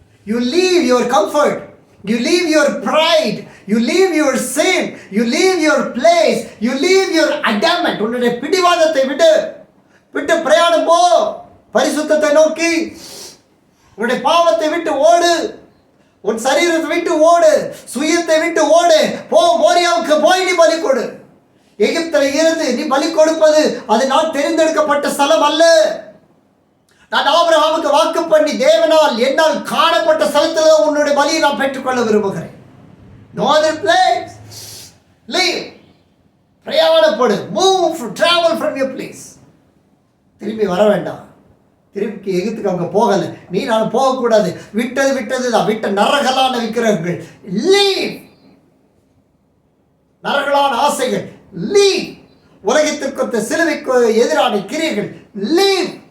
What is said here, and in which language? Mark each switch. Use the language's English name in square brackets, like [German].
[English] You leave your comfort, you leave your pride, you leave your sin, you leave your place, you leave your adamant. [Tamil] உன்னுடைய பிடிவாதத்தை விட்டு பிரயாணம் போ. பரிசுத்தத்தை நோக்கி உன்னுடைய பாவத்தை விட்டு ஓடு, உன் சரீரத்தை விட்டு ஓடு, சுயத்தை விட்டு ஓடு. போ, மோரியாவுக்கு போய் நீ பலி கொடு. எகிப்தில் இருந்து நீ பலி கொடுப்பது அது நான் தெரிந்தெடுக்கப்பட்ட ஸ்தலம் அல்ல. நான் ஆபிரகாமுக்கு வாக்கு பண்ணி தேவனால் என்னால் காணப்பட்ட ஸ்தலத்தில் உன்னுடைய பலியை நான் பெற்றுக்கொள்ள விரும்புகிறேன். [English] No other place. Leave. [Tamil] பிரயாணப்படு. [English] Move, travel from your place. [Tamil] திரும்பி வர வேண்டாம். திரும்பி எகிப்துக்கு அவங்க போகலை, நீ நான் போகக்கூடாது. விட்டது தான். விட்ட நரகலான விக்கிரகங்கள் லீவ். நரகலான ஆசைகள் லீவ். உலகத்திற்கு சிலுவைக்கு எதிரான கிரியைகள் லீவ்.